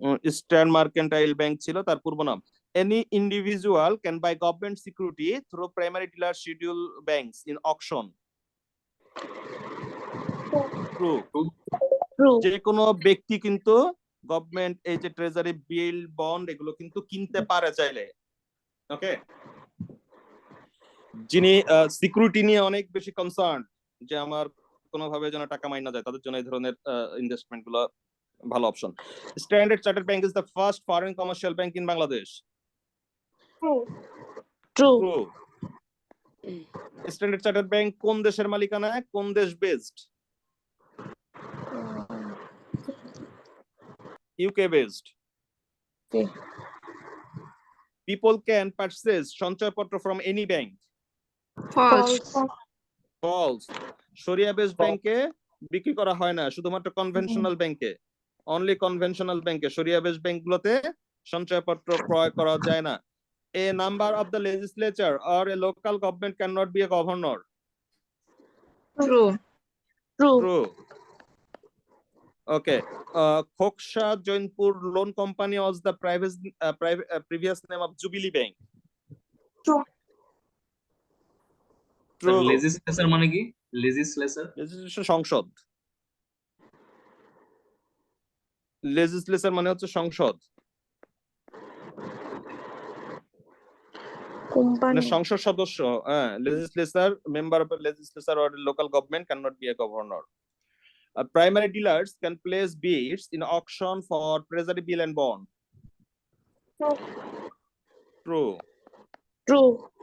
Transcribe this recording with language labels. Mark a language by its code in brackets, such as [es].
[bn] Eastern mercantile bank ছিল তার পূর্ব নাম। [en] Any individual can buy government security through primary dealer schedule banks in auction. True. True. [bn] যে কোনো ব্যক্তি কিন্তু গভর্নমেন্ট এই যে ট্রেজারি বিল বন্ড এগুলো কিন্তু কিনতে পারে চাইলে। ওকে, যিনি সিকিউরিটি নিয়ে অনেক বেশি কনসার্ন যে আমার কোনোভাবে যেন টাকা মাইনা যায়, তাদের জন্য এই ধরনের ইনভেস্টমেন্ট গুলো ভালো option. [en] Standard chartered bank is the first foreign commercial bank in Bangladesh. True. True. [bn] Standard chartered bank কোন দেশের মালিকানায়, কোন দেশ based? [en] UK based. Okay. People can purchase sanchayapatra from any bank. False. [bn] False, শরিয়া বেসড ব্যাংকে বিক্রি করা হয় না, শুধুমাত্র কনভেনশনাল ব্যাংকে, অনলি কনভেনশনাল ব্যাংকে। শরিয়া বেসড ব্যাংকগুলোতে সঞ্চয়পত্র ক্রয় করা যায় না। [en] A member of the legislature or a local government cannot be a governor. True. True. True. Okay. Khoksha Jainpur Loan Company was the previous name of Jubilee Bank. True. True. [bn] Legislature মানে কি? Legislature [en] Legislation সংসদ। [bn] Legislature মানে হচ্ছে সংসদ, মানে সংসদ সদস্য। [en] হ্যাঁ, legislature, member of legislature or local government cannot be a governor. Primary dealers can place bids in auction for treasury bill and bond. True. True.